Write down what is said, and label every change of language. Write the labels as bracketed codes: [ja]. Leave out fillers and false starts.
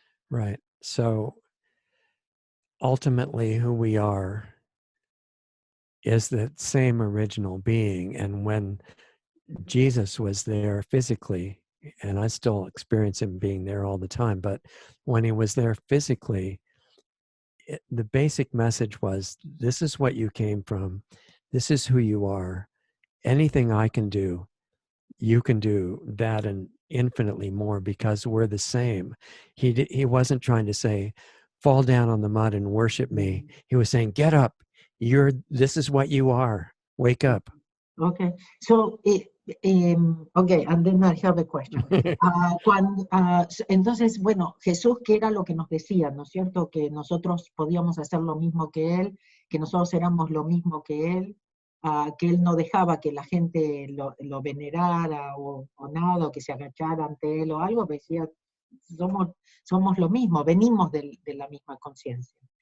[en] Right. So ultimately who we are is that same original being. And when Jesus was there physically, and I still experience him being there all the time, but when he was there physically, the basic message was, this is what you came from. This is who you are. Anything I can do, you can do that and infinitely more, because we're the same. He wasn't trying to say, fall down on the mud and worship me. He was saying, get up. This is what you are. Wake up. Okay. So Okay, and then I have a question. [es] Entonces, bueno, Jesús, ¿qué era lo que nos decía? ¿No es cierto? Que nosotros podíamos hacer lo mismo que Él, que nosotros éramos lo mismo que Él, que Él no dejaba que la gente lo venerara o nada, o que se agachara ante Él o algo, decía, somos lo mismo, venimos de la misma conciencia.